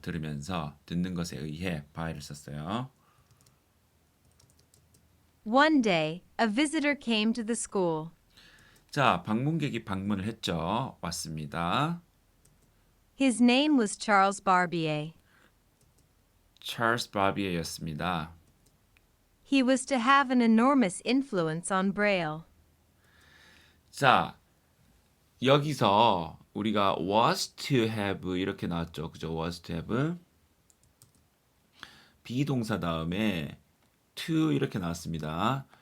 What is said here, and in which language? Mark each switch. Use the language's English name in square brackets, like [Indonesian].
[Korean] 들으면서 듣는 것에 의해 by를 썼어요. [English] One day, a visitor came to the school. [Korean] 자, 방문객이 방문을 했죠. 왔습니다. [English] His name was Charles Barbier. [Korean] 찰스 바비에였습니다. [English] He was to have an enormous influence on Braille. [Korean] 자, 여기서 우리가 [English] was to have [Korean] 이렇게 나왔죠. 그죠? [English] was to have [Korean] 비동사 다음에 to 이렇게 나왔습니다.